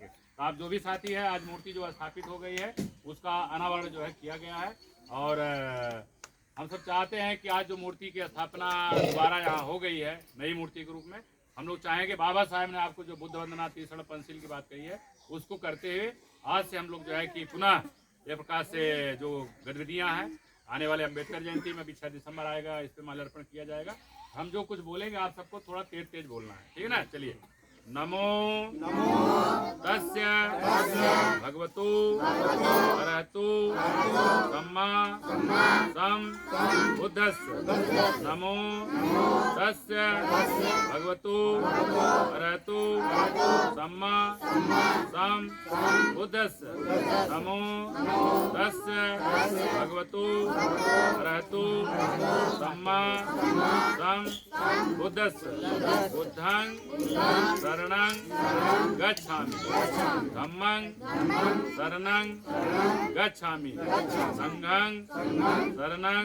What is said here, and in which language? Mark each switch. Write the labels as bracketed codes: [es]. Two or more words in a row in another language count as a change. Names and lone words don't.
[hi] तो आप जो भी साथी है, आज मूर्ति जो स्थापित हो गई है उसका अनावरण जो है किया गया है, और हम सब चाहते हैं कि आज जो मूर्ति की स्थापना दोबारा यहाँ हो गई है नई मूर्ति के रूप में, हम लोग चाहेंगे बाबा साहेब ने आपको जो बुद्ध वंदना तीसरा पंचशील की बात कही है उसको करते हुए आज से हम लोग जो है कि पुनः ये प्रकार से जो गतिविधियाँ हैं, आने वाले अम्बेडकर जयंती में भी 6 दिसंबर आएगा, इस पर माल्यार्पण किया जाएगा। हम जो कुछ बोलेंगे आप सबको थोड़ा तेज बोलना है, ठीक है ना। चलिए, [pi] नमो तस्य भगवतो अरहतो सम्मा बुद्धस्य। नमो तस्य भगवतो अरहतो सम्मा बुद्धस्य। नमो तस्य भगवतो अरहतो सम्मा बुद्धस्य। बुद्धं शरणं गच्छामि, धम्मं शरणं गच्छामि, संघं शरणं